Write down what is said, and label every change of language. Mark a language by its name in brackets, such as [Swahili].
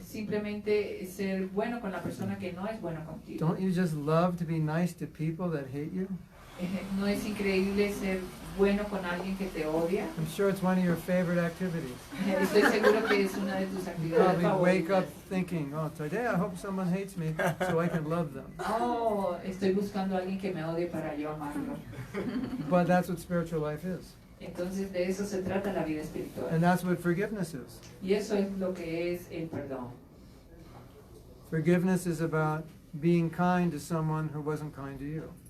[Spanish] simplemente ser bueno con la persona que no es bueno contigo. [English] Don't you just love to be nice to people that hate you? [Spanish] ¿No es increíble ser bueno con alguien que te odia? [English] I'm sure it's one of your favorite activities. [Spanish] Estoy seguro que es una de tus [English] You [Spanish] actividades [English] probably wake up [Spanish] favoritas. [English] thinking, oh, today I hope someone hates me so I can love them. [Spanish] Oh, estoy buscando a alguien que me odie para yo amarlo. [English] But that's what spiritual life is. [Spanish] Entonces de eso se trata la vida espiritual. [English] And that's what forgiveness is. [Spanish] Y eso es lo que es el perdón. [English] Forgiveness is about being kind to someone who wasn't kind to you.